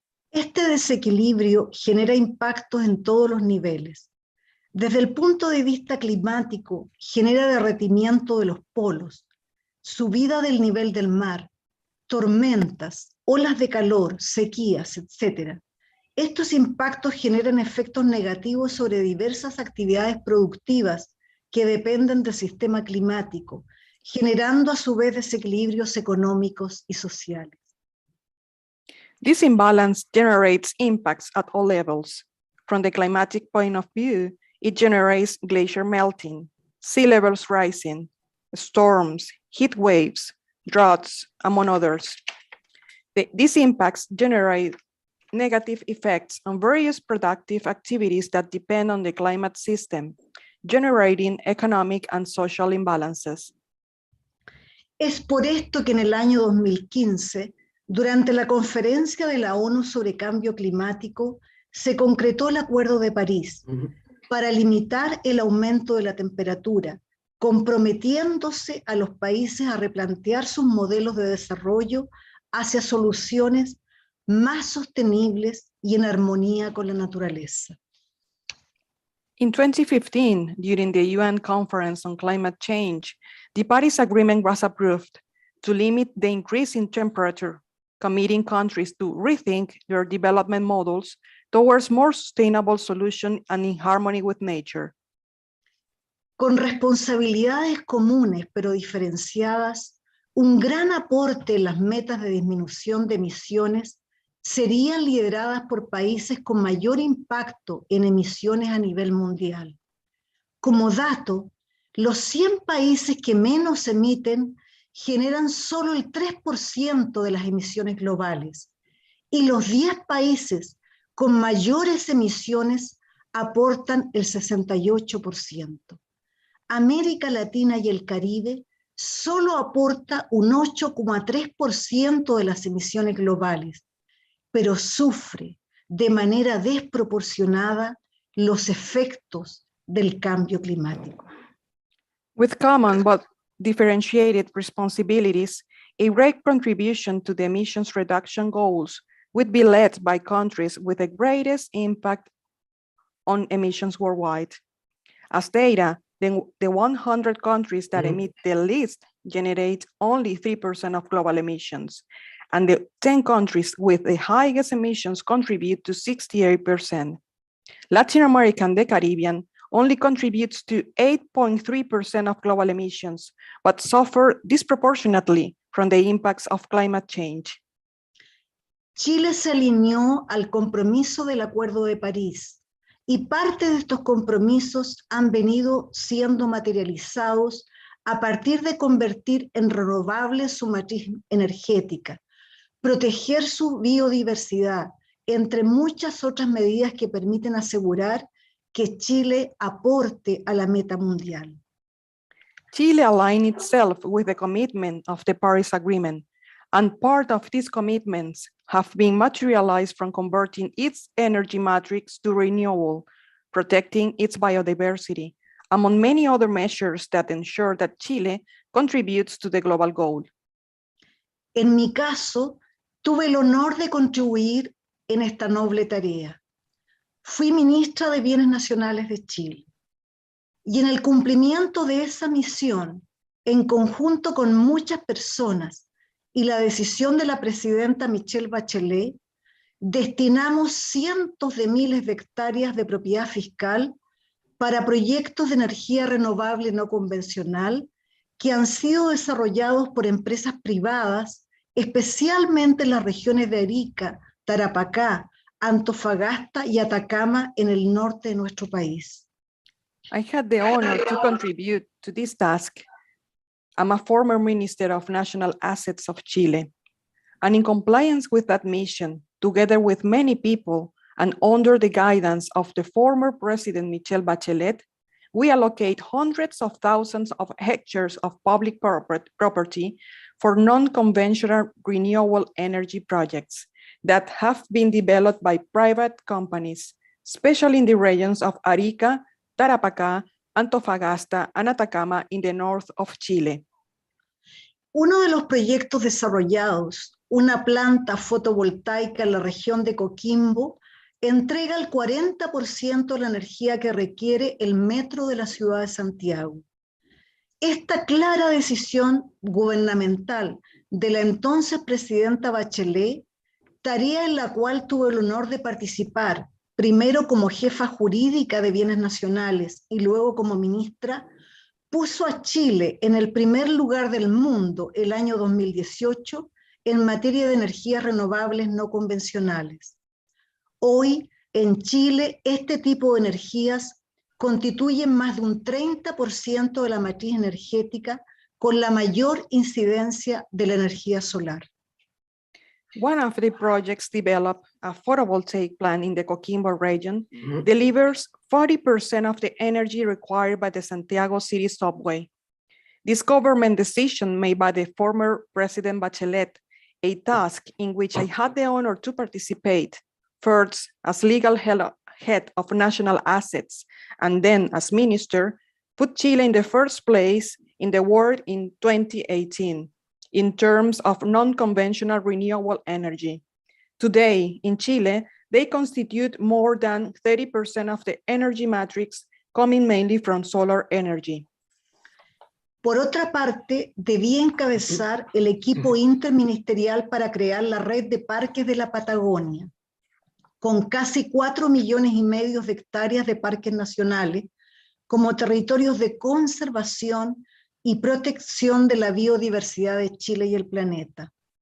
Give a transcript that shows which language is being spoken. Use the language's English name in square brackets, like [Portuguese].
[Spanish] Este desequilibrio genera impactos en todos los niveles. Desde el punto de vista climático, genera derretimiento de los polos, subida del nivel del mar, tormentas, olas de calor, sequías, etc. Estos impactos generan efectos negativos sobre diversas actividades productivas que dependen del sistema climático, generando a su vez desequilibrios económicos y sociales. [English] This imbalance generates impacts at all levels. From the climatic point of view, it generates glacier melting, sea levels rising, storms, heat waves, droughts, among others. These impacts generate negative effects on various productive activities that depend on the climate system, generating economic and social imbalances. [Spanish] Es por esto que en el año 2015, durante la conferencia de la ONU sobre cambio climático, se concretó el Acuerdo de París para limitar el aumento de la temperatura, comprometiéndose a los países a replantear sus modelos de desarrollo hacia soluciones más sostenibles y en armonía con la naturaleza. [English] In 2015, during the UN Conference on Climate Change, the Paris Agreement was approved, to limit the increase in temperature, committing countries to rethink their development models towards more sustainable solutions and in harmony with nature. [Spanish] Con responsabilidades comunes pero diferenciadas, un gran aporte en las metas de disminución de emisiones serían lideradas por países con mayor impacto en emisiones a nivel mundial. Como dato, los 100 países que menos emiten generan solo el 3% de las emisiones globales y los 10 países con mayores emisiones aportan el 68%. América Latina y el Caribe solo aporta un 8,3% de las emisiones globales, pero sufre de manera desproporcionada los efectos del cambio climático. [English] With common but differentiated responsibilities, a great contribution to the emissions reduction goals would be led by countries with the greatest impact on emissions worldwide. As data, the 100 countries that emit the least generate only 3% of global emissions, and the 10 countries with the highest emissions contribute to 68%. Latin America and the Caribbean only contributes to 8.3% of global emissions, but suffer disproportionately from the impacts of climate change. [Spanish] Chile se alineó al compromiso del Acuerdo de París y parte de estos compromisos han venido siendo materializados a partir de convertir en renovable su matriz energética, proteger su biodiversidad, entre muchas otras medidas que permiten asegurar que Chile aporte a la meta mundial. [English] Chile aligned itself with the commitment of the Paris Agreement, and part of these commitments have been materialized from converting its energy matrix to renewable, protecting its biodiversity, among many other measures that ensure that Chile contributes to the global goal. [Spanish] En mi caso, tuve el honor de contribuir en esta noble tarea. Fui ministra de Bienes Nacionales de Chile y en el cumplimiento de esa misión, en conjunto con muchas personas y la decisión de la presidenta Michelle Bachelet, destinamos cientos de miles de hectáreas de propiedad fiscal para proyectos de energía renovable no convencional que han sido desarrollados por empresas privadas, especialmente en las regiones de Arica, Tarapacá, Antofagasta y Atacama en el norte de nuestro país. [English] I had the honor to contribute to this task. I'm a former Minister of National Assets of Chile, and in compliance with that mission, together with many people and under the guidance of the former President Michelle Bachelet, we allocate hundreds of thousands of hectares of public property for non-conventional renewable energy projects that have been developed by private companies, especially in the regions of Arica, Tarapacá, Antofagasta, and Atacama in the north of Chile. [Spanish] Uno de los proyectos desarrollados, una planta fotovoltaica en la región de Coquimbo, entrega el 40% de la energía que requiere el metro de la ciudad de Santiago. Esta clara decisión gubernamental de la entonces presidenta Bachelet, tarea en la cual tuve el honor de participar, primero como jefa jurídica de Bienes Nacionales y luego como ministra, puso a Chile en el primer lugar del mundo el año 2018 en materia de energías renovables no convencionales. Hoy, en Chile, este tipo de energías constituyen más de un 30% de la matriz energética, con la mayor incidencia de la energía solar. [English] One of the projects developed, a photovoltaic plant in the Coquimbo region, delivers 40% of the energy required by the Santiago City subway. This government decision made by the former President Bachelet, a task in which I had the honor to participate, first as legal head of national assets, and then as minister, put Chile in the first place in the world in 2018. In terms of non-conventional renewable energy. Today, in Chile, they constitute more than 30% of the energy matrix, coming mainly from solar energy. [Spanish] Por otra parte, debía encabezar el equipo interministerial para crear la red de parques de la Patagonia, con casi 4,5 millones de hectáreas de parques nacionales, como territorios de conservación y protección de la biodiversidad de Chile y el planeta.